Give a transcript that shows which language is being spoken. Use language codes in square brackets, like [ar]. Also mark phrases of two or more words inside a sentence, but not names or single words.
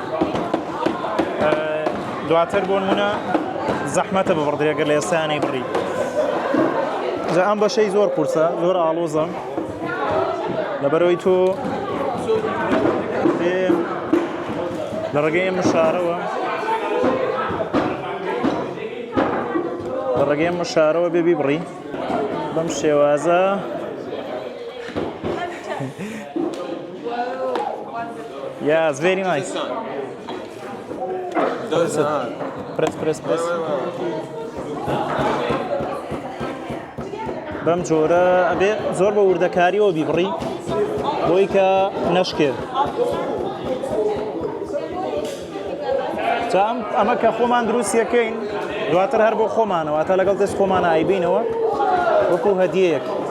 [ckb] دواتر بۆ نمونە زەحمەتە ببڕدرێ ئەگەر لە ئێستایانەی بڕی جا ئەم بەشەی زۆر قورسە زۆر ئاڵۆزە لەبەرەوەی تۆ لە ڕێگەی مشارەوە لە ڕێگەی مشارەوە بێ بیبڕی بەم شێوازە [en] Yes, very nice. Press. [ckb] بەم جۆرە ئەبێ زۆر بە وردەکاریەوە بیبڕی بۆی کە نەشکێت ئەمە کە خۆمان دروستیەکەین دواتر هەر بۆ خۆمانەوە تا لەگەڵ دەست خۆمانە ئایبینەوە وەکو هەدیەیەک